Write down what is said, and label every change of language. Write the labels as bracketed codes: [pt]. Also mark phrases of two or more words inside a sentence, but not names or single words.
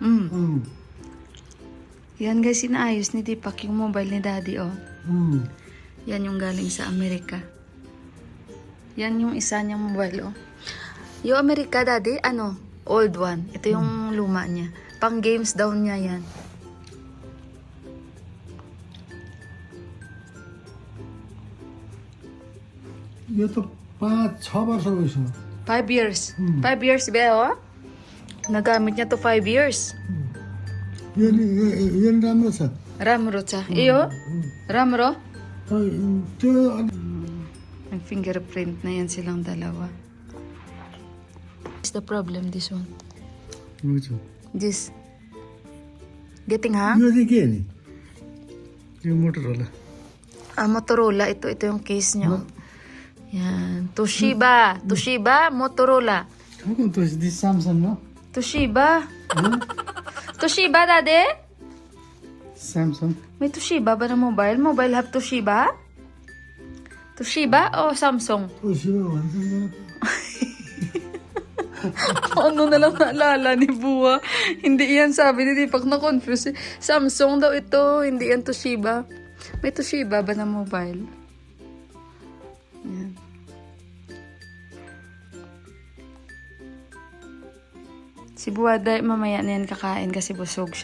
[tl] Yan, guys, inaayos ni Deepak yung mobile ni Daddy, oh. Yan yung galing sa Amerika. Yan yung isa niyang mobile, oh. Yung Amerika, Daddy, ano? [en] Old one. [tl] Ito yung luma niya. Pang games daw niya yan. [ne] यो त 5-6 वर्ष भइसक्यो [tl] 5 years. 5 years ba, oh? Nagamit niya to 5 years. [ne] यो नि राम्रो छ राम्रो छ. Iyo? Ramro? त्यो [tl] May fingerprint na yan silang dalawa. [en] What's the problem, this one? [ne] बुझ्छु [en] This. Getting hang? [ne] यो चाहिँ के नि यो मोटर होला [tl] Motorola. Ito yung case niya. Oh. Yan. Toshiba. Toshiba, Motorola. [ne] ठुलो त दिस स्यामसङ हो [tl] Toshiba. Toshiba, Daddy? [ne] स्यामसङ [tl] May Toshiba ba na mobile? [en] Mobile have Toshiba? Toshiba o Samsung? [ne] ओसिबा भन्छ [tl] Ano na lang naalala ni Buwa. Hindi yan sabi ni Deepak na confused. Samsung daw ito, hindi yan Toshiba. May Toshiba ba na mobile? Yan. Si Buwa mamaya na yan kakain kasi busog siya.